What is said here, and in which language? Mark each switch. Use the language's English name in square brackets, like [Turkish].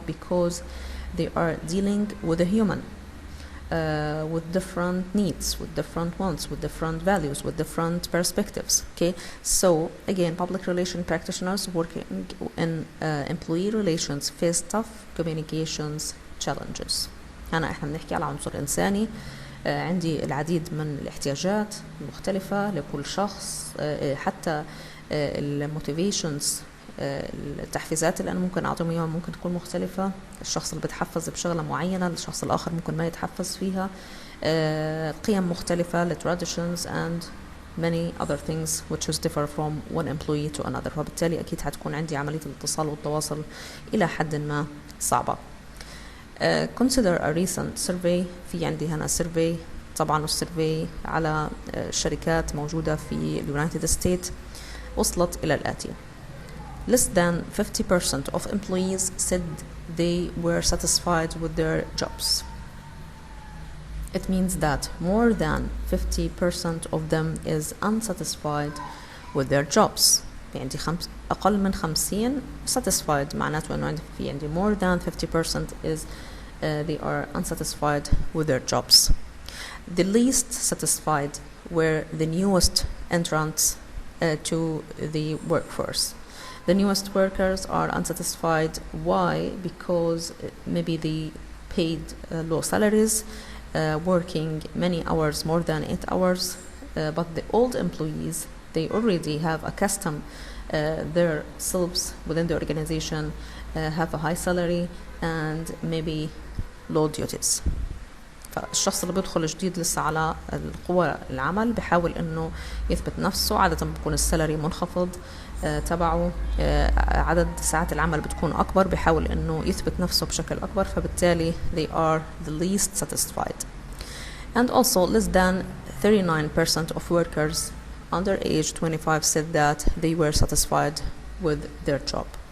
[English] Because they are dealing with a human, with different needs, with different wants, with different values, with different perspectives. Okay, so again, public relation practitioners working in employee relations face tough communications challenges. [Arabic] أنا إحنا بنحكي على عنصر إنساني، عندي العديد من الاحتياجات المختلفة لكل شخص، حتى الموتيفيشنز التحفيزات اللي أنا ممكن أعطيهم إياها ممكن تكون مختلفة. الشخص اللي بتحفز بشغلة معينة الشخص الآخر ممكن ما يتحفز فيها. قيم مختلفة [English] traditions and many other things which is differ from one employee to another. [Arabic] فبالتالي أكيد هتكون عندي عملية الاتصال والتواصل إلى حد ما صعبة. [English] Consider a recent survey. [Arabic] في عندي هنا survey، طبعا السيرفي على شركات موجودة في اليونايتد ستيتس وصلت إلى الآتي: [English] less than 50% of employees said they were satisfied with their jobs. It means that more than 50% of them is unsatisfied with their jobs. [Arabic] يعني أقل من 50 satisfied معناته أنه في عندي [English] more than 50% is they are unsatisfied with their jobs. The least satisfied were the newest entrants to the workforce. The newest workers are unsatisfied. Why? Because maybe they paid low salaries, working many hours, more than 8 hours, but the old employees, they already have accustomed their selves within the organization, have a high salary and maybe low duties. [Arabic] فالشخص اللي بيدخل جديد لسه على القوى العمل بيحاول انه يثبت نفسه، عادة بيكون السالري منخفض تبعه، عدد ساعات العمل بتكون اكبر، بيحاول انه يثبت نفسه بشكل اكبر، فبالتالي [English] they are the least satisfied. And also less than 39% of workers under age 25 said that they were satisfied with their job.